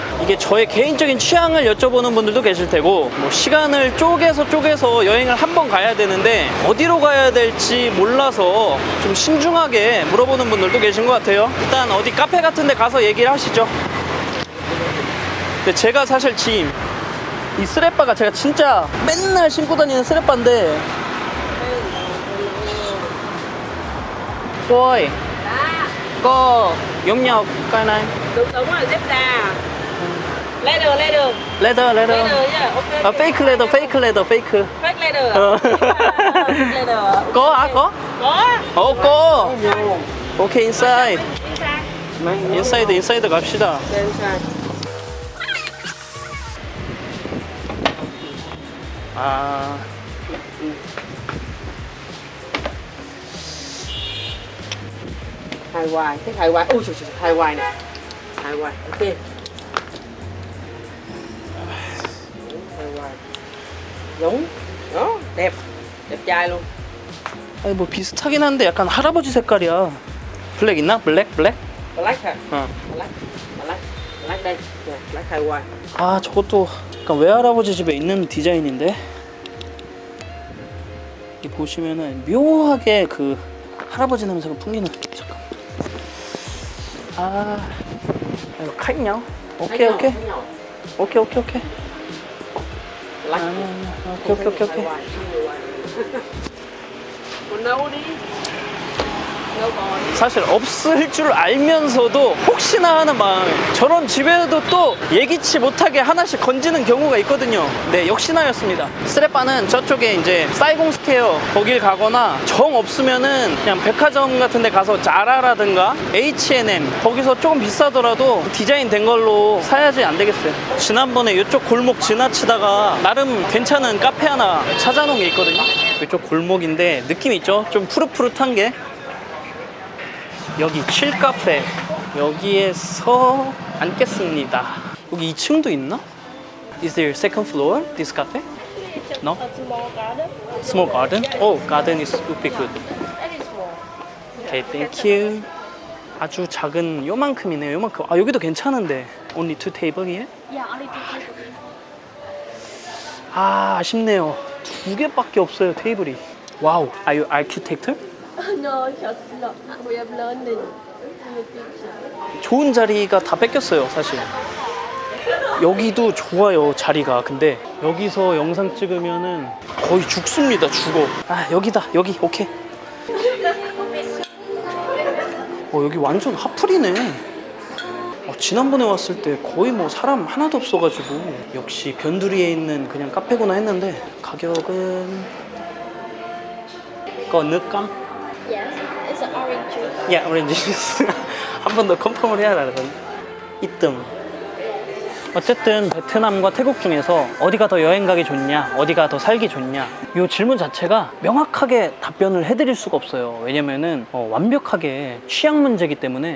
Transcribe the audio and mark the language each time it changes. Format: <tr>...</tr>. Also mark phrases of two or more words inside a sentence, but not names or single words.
<ko>이게 저의 개인적인 취향을 여쭤보는 분들도 계실 테고, 뭐 시간을 쪼개서 여행을 한 번 가야 되는데 어디로 가야 될지 몰라서 좀 신중하게 물어보는 분들도 계신 것 같아요. 일단 어디 카페 같은 데 가서 얘기를 하시죠. 근데 제가 사실 지금 이 스레빠가 제가 진짜 맨날 신고 다니는 스레빠인데,</ko> <vi>cô ơi, có giống nhau cái này? Đúng rồi,</vi> <en>zebra. Leather. Leather. Yeah, okay. Fake leather. Fake leather. Fake leather.</en> <vi>Có hả? Có? Có. có.</vi> <en>Okay, inside. Inside.</en> <ko>Inside 갑시다.</ko> <vi>Dạ, inside.</vi> <ko>아,</ko> <vi>Hài hoài, thích hài hoài. Ôi trời, hài hoài này. Hài hoài, ok. Hài hoài. Giống. Đó, đẹp. Đẹp trai luôn.</vi> <ko>아니 뭐 비슷하긴 한데 약간 할아버지 색깔이야. 블랙 있나? 블랙?</ko> <vi>Black hả?</vi> <ko>어.</ko> <vi>Black đây. Nè, black hài hoài.</vi> <ko>아, 저것도 약간 외할아버지 집에 있는 디자인인데, 이 보시면은 묘하게 그 할아버지 냄새가 풍기는. 잠깐. 아, 이거</ko> <vi>khác nhau.</vi> <ko>오케이.</ko> <vi>Khác nhau. Black.</vi> <ko>오케이.</ko> <vi>Hài hoài. Còn nấu đi. Nấu còn.</vi> <ko>사실 없을 줄 알면서도 혹시나 하는 마음에 저런 집에도 또 예기치 못하게 하나씩 건지는 경우가 있거든요. 네, 역시나였습니다. 스레빠는 저쪽에 이제 사이공 스퀘어 거길 가거나, 정 없으면은 그냥 백화점 같은 데 가서 자라라든가 H&M 거기서 조금 비싸더라도 디자인 된 걸로 사야지 안 되겠어요. 지난번에 이쪽 골목 지나치다가 나름 괜찮은 카페 하나 찾아놓은 게 있거든요. 이쪽 골목인데 느낌 있죠? 좀 푸릇푸릇한 게. 여기 칠카페, 여기에서 앉겠습니다. 여기 2층도 있나?</ko> <en>Is there second floor, this cafe? No? A small garden. Small garden? Oh, garden is would be good. That is small. Okay, thank you.</en> <ko>아주 작은 요만큼이네요, 요만큼. 아, 여기도 괜찮은데.</ko> <en>Only two table here? Yeah, only two people.</en> <ko>아, 아쉽네요. 2개밖에 없어요, 테이블이. 와우,</ko> <en>are you architect? No, just not. We have learning in the future.</en> <ko>좋은 자리가 다 뺏겼어요, 사실. 여기도 좋아요, 자리가. 근데 여기서 영상 찍으면은 거의 죽습니다, 죽어. 아, 여기다, 여기, 오케이. 여기 완전 핫플이네. 지난번에 왔을 때 거의 뭐 사람 하나도 없어가지고 역시 변두리에 있는 그냥 카페구나 했는데, 가격은 거 늦감?</ko> <en>Yes, it's an orange juice.</en> <ko>야, 오렌지 주스. 한 번 더 컨펌을 해야 하거든. 이뜸. 어쨌든 베트남과 태국 중에서 어디가 더 여행 가기 좋냐, 어디가 더 살기 좋냐, 이 질문 자체가 명확하게 답변을 해드릴 수가 없어요. 왜냐면은 완벽하게 취향 문제이기 때문에.</ko>